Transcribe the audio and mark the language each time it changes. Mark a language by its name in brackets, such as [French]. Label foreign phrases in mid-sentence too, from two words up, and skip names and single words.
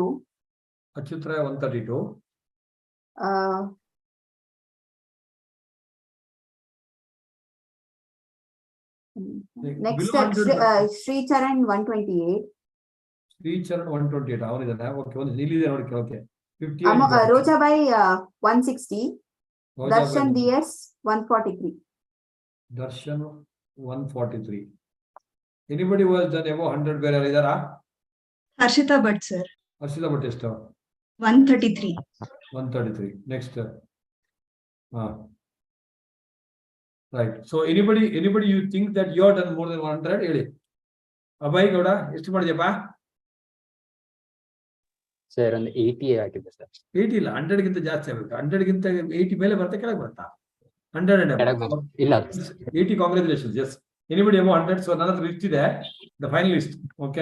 [Kannada] ಅಚ್ಯುತ್ ರಾಯ್ 132. Next Sri Charan 128. ಶ್ರೀ ಚರಣ್ 128 ಅವನಿದ್ದಾನೆ. ಓಕೆ ಒಂದು ನಿಲ್ಲಿದೆ ನೋಡಿ. ಓಕೆ. Rojabai 160. Darshan DS 143. [English] ದರ್ಶನ್ 143. anybody was done above 100 [Kannada] ಬೇರೆ ಇದಾರಾ? ಹರ್ಷಿತಾ ಭಟ್ ಸರ್. ಹರ್ಷಿತಾ ಭಟ್ ಎಷ್ಟು? 133. [English] 133. next. right. so anybody you think that you are done more than 100 ಹೇಳಿ. [Kannada] ಅಭಯ್ ಗೌಡ ಎಷ್ಟು ಮಾಡಿದ್ಯಪ್ಪ? ಸರ್ ಒಂದು 80 ಆಗಿದೆ ಸರ್. 80 ಇಲ್ಲ, 100 ಗಿಂತ ಜಾಸ್ತಿ ಆಗಬೇಕು. 100 ಗಿಂತ 80 ಮೇಲೆ ಬರ್ತಾ ಕೆಳಗೆ ಬರ್ತಾ 100 ಇಲ್ಲ [English] 80. congratulations. yes anybody above 100. so [Kannada] ನನ್ನ ಹತ್ರ [English] ಲಿಸ್ಟ್ ಇದೆ, the final list. okay.